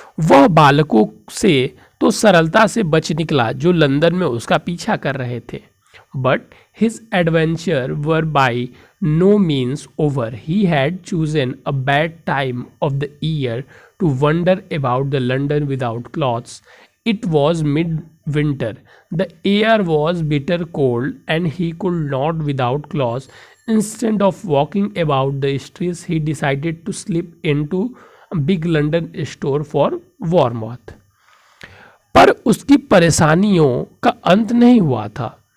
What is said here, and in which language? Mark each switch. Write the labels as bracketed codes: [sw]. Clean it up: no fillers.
[hi] वह बालकों से तो सरलता से बच निकला जो लंदन में उसका पीछा कर रहे थे। [en] But his adventure were by no means over। He had chosen a bad time of the year to wander about the London without clothes। It was mid-winter. The air was bitter cold and he could not without clothes। Instead of walking about the streets, he decided to slip into a big London store for warmth। [hi] पर उसकी परेशानियों का अंत नहीं हुआ था।